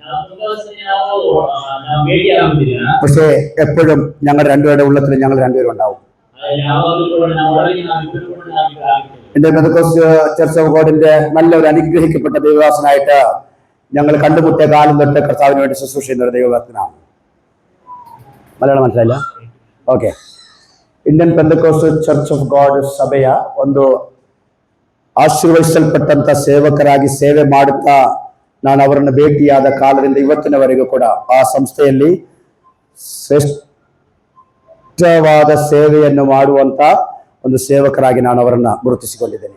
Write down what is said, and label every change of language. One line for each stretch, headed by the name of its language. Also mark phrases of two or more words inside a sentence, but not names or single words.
Malayalam: പക്ഷെ എപ്പോഴും ഞങ്ങൾ രണ്ടുപേരുടെ ഉള്ളത്തിൽ ഞങ്ങൾ രണ്ടുപേരും ഉണ്ടാവും. എന്റെ പെന്തക്കോസ്ത് ചർച്ച് ഓഫ് ഗോഡിന്റെ നല്ലൊരു അനുഗ്രഹിക്കപ്പെട്ട ദൈവദാസനായിട്ട് ഞങ്ങൾ കണ്ടുമുട്ടിയ കാലം തൊട്ട് കർത്താവിന് വേണ്ടി ശുശ്രൂഷ ചെയ്യുന്ന ഒരു ദൈവദാസനാണ്. ಮಲಯಾಳ മനസ്സിലായില്ല?
Kannada: ಓಕೆ. ಇಂಡಿಯನ್ ಪೆಂತಕೋಸ್ಟಲ್ ಚರ್ಚ್ ಆಫ್ ಗಾಡ್ ಸಭೆಯ ಒಂದು ಆಶೀರ್ವದಿಸಲ್ಪಟ್ಟಂತ ಸೇವಕರಾಗಿ ಸೇವೆ ಮಾಡುತ್ತಾ ನಾನು ಅವರನ್ನು ಭೇಟಿಯಾದ ಕಾಲದಿಂದ ಇವತ್ತಿನವರೆಗೂ ಕೂಡ ಆ ಸಂಸ್ಥೆಯಲ್ಲಿ ಶ್ರೇಷ್ಠವಾದ ಸೇವೆಯನ್ನು ಮಾಡುವಂತ ಒಂದು ಸೇವಕರಾಗಿ ನಾನು ಅವರನ್ನ ಗುರುತಿಸಿಕೊಂಡಿದ್ದೇನೆ.